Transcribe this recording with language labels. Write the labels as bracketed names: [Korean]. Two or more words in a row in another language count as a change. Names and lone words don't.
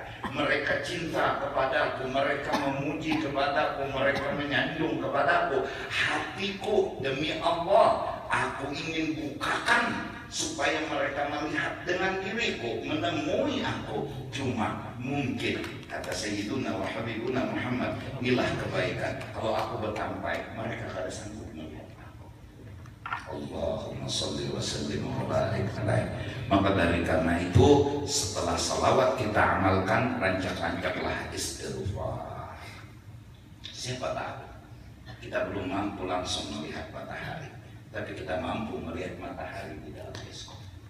[Indonesian] Mereka cinta kepadaku, mereka memuji kepadaku, mereka menyanjung kepadaku. Hatiku demi Allah, aku ingin bukakan supaya mereka melihat dengan diriku, menemui aku. Cuma mungkin, kata [Arabic] Sayyiduna wa Habibuna Muhammad, [Indonesian] inilah kebaikan, kalau aku bertampai, mereka kada sanggup melihat aku. [Arabic] Allahumma salli wa sallim wa barik alaih. [Indonesian] Maka dari karena itu, setelah salawat kita amalkan, rancak-rancaklah istighfar. Siapa tahu kita belum mampu langsung melihat matahari, tapi kita mampu melihat matahari di dalam bioskop.